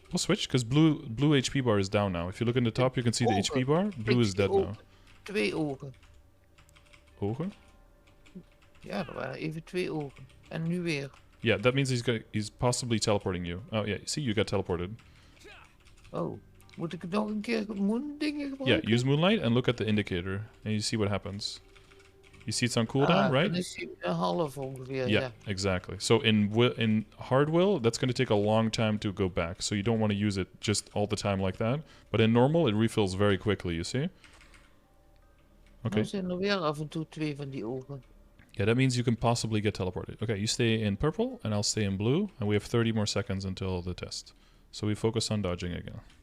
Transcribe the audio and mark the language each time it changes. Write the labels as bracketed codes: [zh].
[en] Well, switch because blue HP bar is down now. If you look in the top, you can see the HP bar. Blue is dead now. [nl] 2 ogen. Ogen? Ja, er waren even 2 ogen. En nu weer. [en] Yeah, that means he's possibly teleporting you. Oh yeah, see, you got teleported. [nl] Oh, moet ik het nog een keer moon dingen gebruiken? [en] Yeah, use moonlight and look at the indicator, and you see what happens. You see it's on cooldown, right? [nl] Dan is hij een half ongeveer. [en] Yeah, exactly. So in hard will, that's going to take a long time to go back. So you don't want to use it just all the time like that. But in normal, it refills very quickly. You see? Okay. [nl] Dan zijn er weer af en toe 2 van die ogen. [en] Yeah, that means you can possibly get teleported. Okay, you stay in purple, and I'll stay in blue, and we have 30 more seconds until the test. So we focus on dodging again.